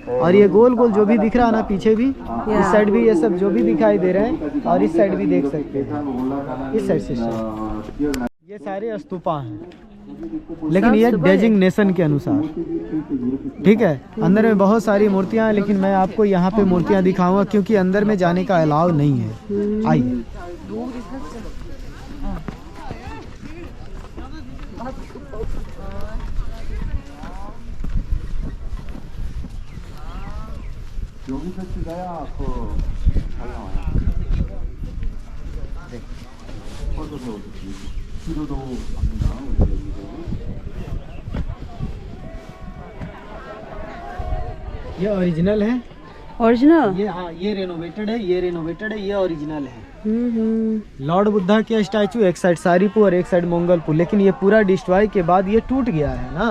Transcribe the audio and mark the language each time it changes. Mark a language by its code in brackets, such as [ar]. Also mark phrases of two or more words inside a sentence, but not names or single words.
[hi] और ये गोल गोल जो भी दिख रहा है ना पीछे भी, इस साइड भी ये सब जो भी दिखाई दे रहे हैं, और इस साइड भी देख सकते हैं, इस साइड से ये सारे स्तूपा हैं, लेकिन ये डेजिग्नेशन के अनुसार। ठीक है, अंदर में बहुत सारी मूर्तियां हैं, लेकिन मैं आपको यहाँ पे मूर्तियां दिखाऊंगा क्योंकि अंदर में जाने का अलाउ नहीं है। आइए। [ko] 여기서 찍어야 그 잘 나와요. 네. 뻗어서 뒤로도 갑니다. 여기서. [hi] ये ओरिजिनल है, ओरिजिनल? ये हाँ, ये रेनोवेटेड है, ये रेनोवेटेड है, ये ओरिजिनल है। लॉर्ड बुद्धा की स्टैचू एक साइड सारीपुर और एक साइड मंगलपुर, लेकिन ये पूरा डिस्ट्रॉय के बाद ये टूट गया है ना।